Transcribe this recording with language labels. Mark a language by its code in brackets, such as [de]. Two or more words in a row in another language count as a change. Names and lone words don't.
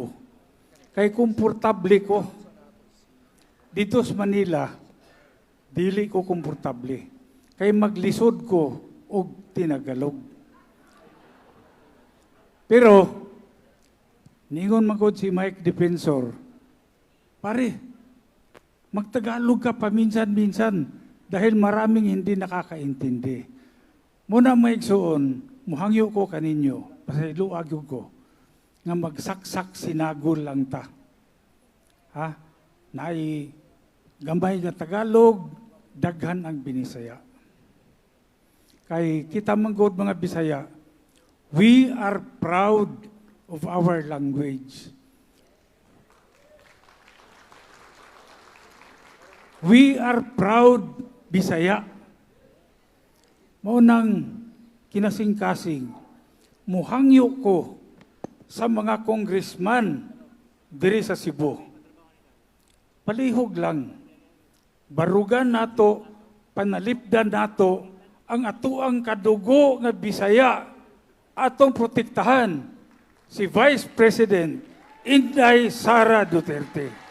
[ceb] Kay komportable ko dito sa Manila, dili ko komportable. Kay maglisod ko og tinagalog. Pero ningon magod si Mike Defensor, pare, [tl] magtagalog ka paminsan-minsan dahil maraming hindi nakakaintindi. [ceb] Muna maigsuon, muhangyo ko kaninyo, pasayluag ko, nga magsaksak sinagol lang ta. Ha? Naay gamay nga Tagalog, daghan ang Binisaya. Kay kita manggod mga Bisaya, [en] we are proud of our language. We are proud Bisaya. [ceb] Maunang kinasing-kasing, muhangyo ko sa mga congressman diri sa Cebu. Palihog lang, barugan nato, panalipdan nato, ang atuang kadugo nga Bisaya atong protektahan si Vice President Inday Sara Duterte.